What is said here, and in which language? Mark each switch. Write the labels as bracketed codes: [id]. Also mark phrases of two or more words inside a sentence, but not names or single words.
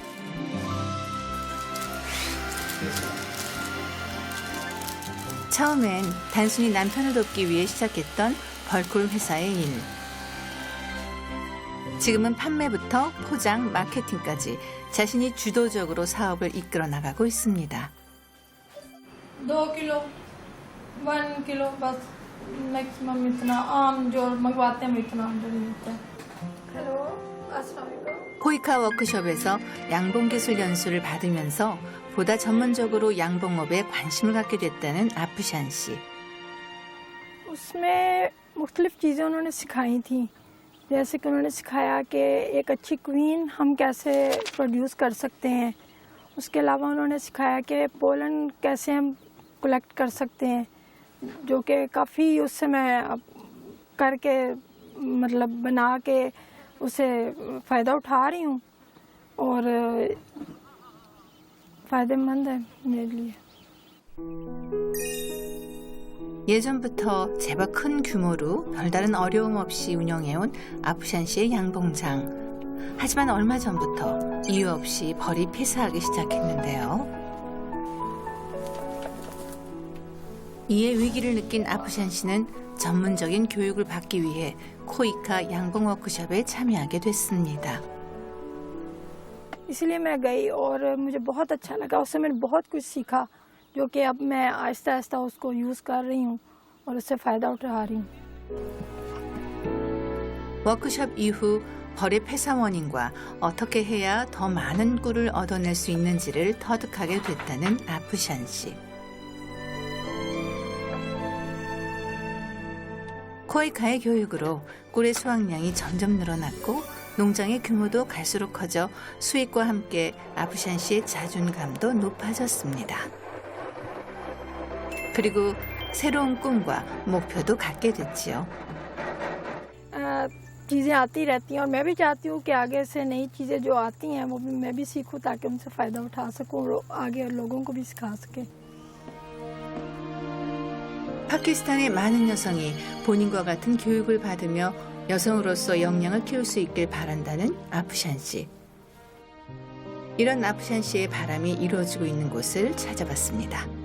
[ko] 처음엔 단순히 남편을 돕기 위해 시작했던 벌꿀 회사의 일. 지금은 판매부터 포장, 마케팅까지 자신이 주도적으로 사업을 이끌어 나가고 있습니다. [ur] 2 کلو 1 کلو بس میکسیمم اتنا عام جو منگواتے ہیں اتنا آرڈر ملتا ہے है। हेलो [ar] السلام عليكم. [ko] 코이카 워크숍에서 양봉기술 연수를 받으면서 보다 전문적으로 양봉업에 관심을 갖게 됐다는 아프샨 씨. [ur] اس میں مختلف چیزیں انہوں نے سکھائی تھی. جیسے کہ انہوں نے سکھایا کہ ایک اچھی کوئین ہم کیسے پروڈیوس کر سکتے ہیں. اس کے علاوہ انہوں نے سکھایا کہ پولن کیسے ہم کلیکٹ کر سکتے ہیں، جو کہ کافی اس سے میں کر کے مطلب بنا کے اسے فائدہ اٹھا رہی ہوں اور فائدہ مند ہے میرے لیے. [ko] 예전부터 제법 큰 규모로 별다른 어려움 없이 운영해온 아프샨 씨의 양봉장. 하지만 얼마 전부터 이유 없이 벌이 폐사하기 시작했는데요. 이에 위기를 느낀 아프샨 씨는 전문적인 교육을 받기 위해 코이카 양봉 워크숍에 참여하게 됐습니다. [ur] اس لیے میں گئی اور مجھے بہت اچھا لگا. اس سے میں نے بہت کچھ سیکھا جو کہ اب میں آہستہ آہستہ اس کو یوز کر رہی ہوں اور اس سے فائدہ اٹھا رہی ہوں और उससे फ़ायदा उठा रही हूँ। [ko] 워크숍 이후 벌의 폐사 원인과 어떻게 해야 더 많은 꿀을 얻어낼 수 있는지를 터득하게 됐다는 아프샨 씨. 코이카의 교육으로 꿀의 수확량이 점점 늘어났고 농장의 규모도 갈수록 커져 수익과 함께 아프샨 씨의 자존감도 높아졌습니다. 그리고 새로운 꿈과 목표도 갖게 됐지요. [ur] چیزیں آتی رہتی ہیں اور میں بھی چاہتی ہوں کہ آگے سے نئی چیزیں جو آتی ہیں وہ بھی میں بھی سیکھوں تاکہ ان سے فائدہ اٹھا سکوں اور آگے لوگوں کو بھی سکھا سکیں. [ko] 파키스탄의 많은 여성이 본인과 같은 교육을 받으며 여성으로서 역량을 키울 수 있길 바란다는 아프샨 씨. 이런 아프샨 씨의 바람이 이루어지고 있는 곳을 찾아봤습니다.